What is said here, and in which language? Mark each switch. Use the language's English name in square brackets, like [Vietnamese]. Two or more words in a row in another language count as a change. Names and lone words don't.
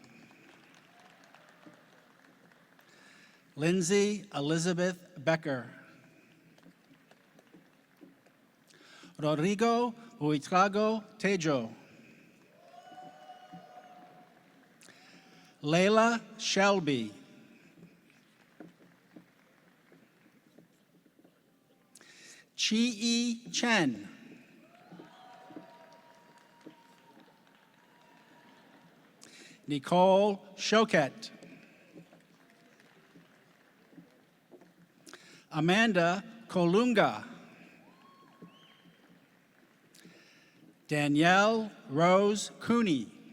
[English] Lindsay Elizabeth Becker. Rodrigo Huitrago Tejo. Layla Shelby. Chi-E Chen. Nicole Choquette. Amanda Kolunga. Danielle Rose Cooney.